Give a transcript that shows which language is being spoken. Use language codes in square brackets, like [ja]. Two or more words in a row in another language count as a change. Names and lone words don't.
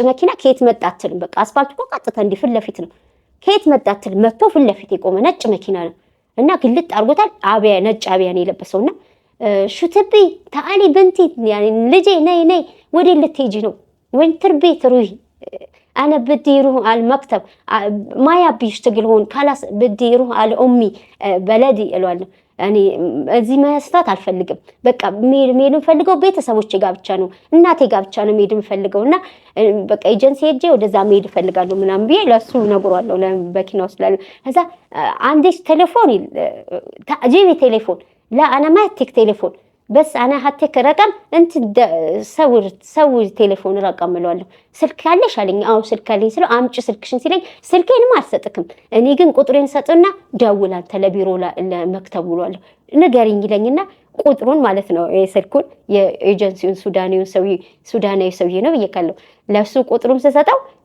[am] መኪና ከየት መጣ አትልም በቃ አስፓልቱ እኮ ቀጥታ እንዲህ ፊት ለፊት ነው ከየት መጣ አትልም መጥቶ ፊት ለፊት የቆመ ነጭ መኪና ነው እና ግልጥ አርጎታል አብያ ነጭ አብያ ነው የለበሰውና [ar] شتبي تعالي بنتي يعني [am] ልጄ ነይ ወደ ልትሄጂ ነው ወንትር ቤት [ar] روحي انا بدي يروح على المكتب ما يبي يشتغل هون خلاص بدي يروح على امي بلدي [am] እለዋለሁ እኔ እዚህ መስራት አልፈልግም በቃ መሄድ የምፈልገው ቤተሰቦቼ ጋር ብቻ ነው እናቴ ጋር ብቻ ነው መሄድ የምፈልገውና በቃ ኤጀንሲ ሄጄ ወደዛ መሄድ እፈልጋለሁ ምናምን ብዬ ለሱ ነግሯለሁ ለበኪና ወስላለ ከዛ አንዲስ ቴሌፎን [ar] جيبي تليفون لا انا ما اديك تليفون بس انا هاتيك رقم انت سوي تليفون رقم [am] እለዋለሁ ስልክ ያለሽ አለኝ አው ስልክ አለኝ ስለው አምጪ ስልክሽን ሲለኝ ስልኬንም አልሰጥክም እኔ ግን ቁጥሬን ሰጥና ደውል አንተ ለቢሮ ለመክተብ ብሏለሁ ንገሪኝ ይለኝና ቁጥሩን ማለት ነው የስልኩን የኤጀንሲውን ሱዳናዊ ሰውዬ ነው ይካለው ለሱ ቁጥሩን ሰሰጠው